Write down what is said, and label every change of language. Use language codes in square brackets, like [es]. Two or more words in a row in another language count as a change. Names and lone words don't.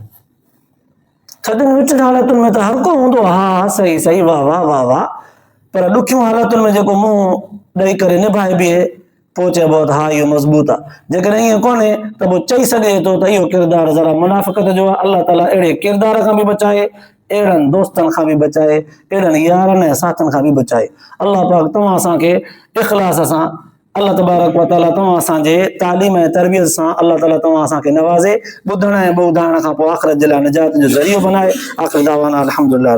[sd] थधियुनि विचनि हालतुनि में त हर को हूंदो, हा सही सही, वाह वाह वाह वाह, पर ॾुखियूं हालतुनि में जेको मुंहुं ॾेई करे निभाए बीहे, पोइ चइबो त हा इहो मज़बूत आहे। जेकॾहिं ईअं कोन्हे त पोइ चई सघे थो त इहो किरदार ज़रा मुनाफ़िक़त जो आहे। अल्लाह ताला अहिड़े किरदार खां बि बचाए, अहिड़नि दोस्तनि खां बि बचाए, अहिड़नि यारनि ऐं साथनि खां बि बचाए। अल्लाह पाक तव्हां असांखे इख़लास सां, [ar] الله تبارك وتعالى [sd] तव्हां असांजे तालीम ऐं तरबियत सां अल्लाह ताला तव्हां असांखे नवाज़े, ॿुधण ऐं ॿुधाइण खां पोइ आख़िरत जे लाइ निजात जो ज़रियो बनाए। [ar] آخر دعوانا الحمد لله.